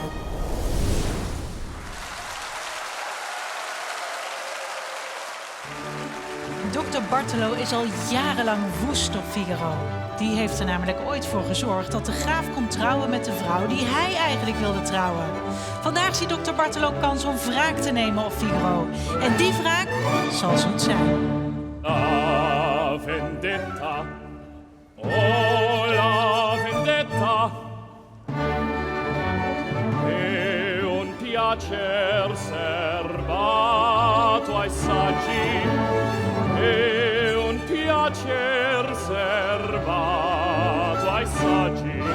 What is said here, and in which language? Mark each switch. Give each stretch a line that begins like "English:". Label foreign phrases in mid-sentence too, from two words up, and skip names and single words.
Dutch: Dr. Bartolo is al jarenlang woest op Figaro. Die heeft er namelijk ooit voor gezorgd dat de graaf kon trouwen met de vrouw die hij eigenlijk wilde trouwen. Vandaag ziet Dr. Bartolo kans om wraak te nemen op Figaro. En die wraak zal zoet zijn.
Italian: La vendetta, oh la vendetta, è un piacer serbato ai saggi, è un piacer serbato ai saggi.